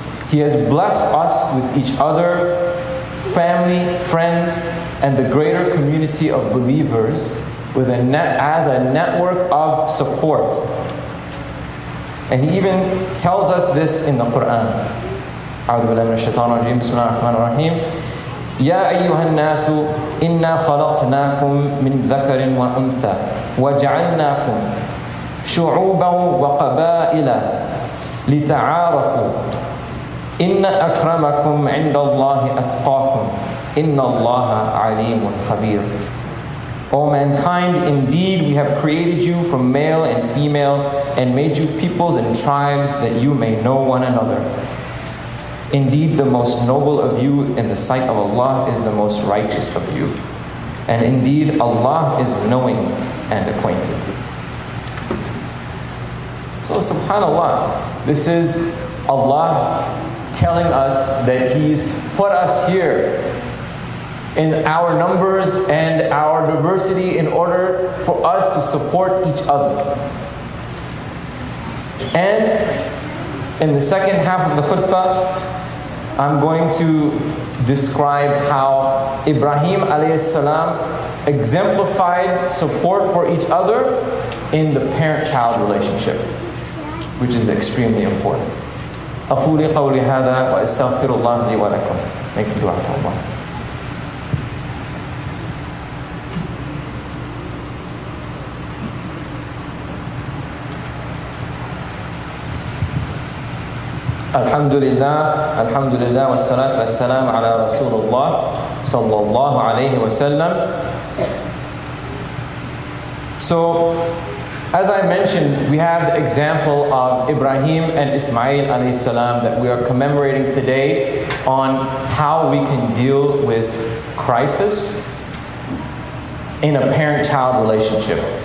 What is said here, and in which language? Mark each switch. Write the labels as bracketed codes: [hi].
[en] He has blessed us with each other, family, friends, and the greater community of believers as a network of support. And He even tells us this in the Quran. [ar] أعوذ بالله من الشيطان الرجيم بسم الله الرحمن الرحيم يا أيها الناس إنا خلقناكم من ذكر وأنثى وجعلناكم شعوبا وقبائل لتعارفوا إن أكرمكم عند الله أتقاكم إن الله عليم خبير. [en] O mankind, indeed we have created you from male and female and made you peoples and tribes that you may know one another. Indeed, the most noble of you in the sight of Allah is the most righteous of you. And indeed, Allah is knowing and acquainted. So subhanAllah, this is Allah telling us that He's put us here in our numbers and our diversity in order for us to support each other. And in the second half of the khutbah, I'm going to describe how Ibrahim alayhi salam exemplified support for each other in the parent-child relationship, which is extremely important. [ar] أقول قولي هذا وأستغفر الله لي ولكم. [en] Make dua to Allah. [ar] الحمد لله والصلاة والسلام على رسول الله صلى الله عليه وسلم. [en] So, as I mentioned, we have the example of Ibrahim and Ismail alayhi salam that we are commemorating today on how we can deal with crisis in a parent-child relationship.